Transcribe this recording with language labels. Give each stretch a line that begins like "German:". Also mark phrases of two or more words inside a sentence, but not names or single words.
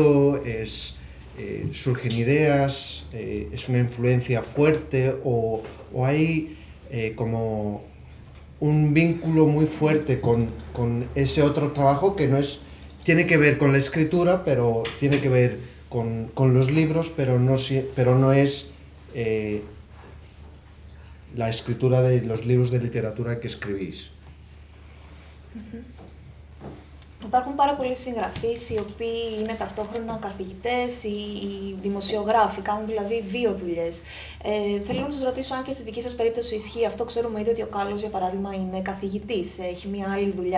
Spanish: surgen ideas, es una influencia fuerte o hay como un vínculo muy fuerte con ese otro trabajo que tiene que ver con la escritura, pero tiene que ver con los libros, pero no es la escritura de los libros de literatura que escribís.
Greek: Υπάρχουν πάρα πολλοί συγγραφείς οι οποίοι είναι ταυτόχρονα καθηγητές ή δημοσιογράφοι, κάνουν δηλαδή δύο δουλειές. Θέλω να σας ρωτήσω αν και στη δική σας περίπτωση ισχύει αυτό. Ξέρουμε ήδη ότι ο Κάλλος, για παράδειγμα, είναι καθηγητής, έχει μια άλλη δουλειά.